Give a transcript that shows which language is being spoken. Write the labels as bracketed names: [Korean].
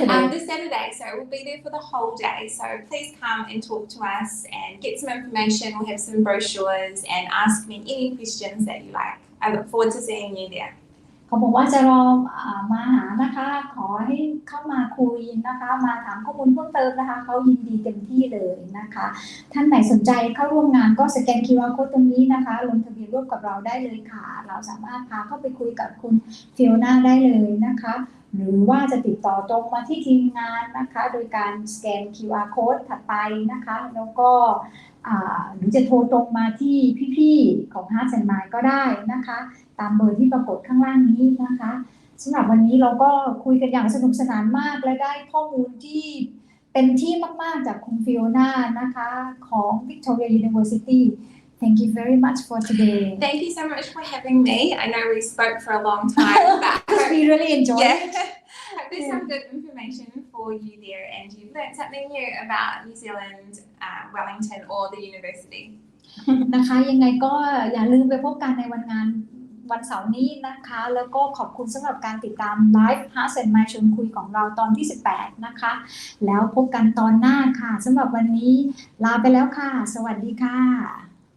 [English] This Saturday, so we'll be there for the whole day. So please come and talk to us and get some information. We'll have some brochures and ask me any questions that you like. I look forward to seeing you there. [Thai] เขาบอกว่าจะรอมาหานะคะขอให้เข้ามาคุยนะคะมาถามข้อมูลเพิ่มเติมนะคะเขายินดีเต็มที่เลยนะคะท่านไหนสนใจเข้าร่วมงานก็สแกน QR Code ตรงนี้นะคะลงทะเบียนร่วมกับเราได้เลยค่ะเราสามารถพาเข้าไปคุยกับคุณฟิโอน่าได้เลยนะคะหรือว่าจะติดต่อตรงมาที่ทีมงานนะคะโดยการสแกน QR Code ถัดไปนะคะแล้วก็ หรือจะโทรตรงมาที่พี่ๆของฮาร์ทแอนด์ไมล์ก็ได้นะคะตามเบอร์ที่ปรากฏข้างล่างนี้นะคะสำหรับวันนี้เราก็คุยกันอย่างสนุกสนานมากและได้ข้อมูลที่เต็มที่มากๆจากคุณฟิโอน่านะคะของ Victoria University [English] Thank you very much for today. Thank you so much for having me. I know we spoke for a long time, but we really enjoyed it. Hope there's some good information for you there and you've learned something new about New Zealand, Wellington or the university. [Thai] นะคะยังไงก็อย่าลืมไปพบกันในวันเสาร์นี้นะคะแล้วก็ขอบคุณสำหรับการติดตามไลฟ์ฮาร์ทแอนด์ไมล์ชวนคุยของเราตอนที่18นะคะแล้วพบกันตอนหน้าค่ะสำหรับวันนี้ลาไปแล้วค่ะสวัสดีค่ะ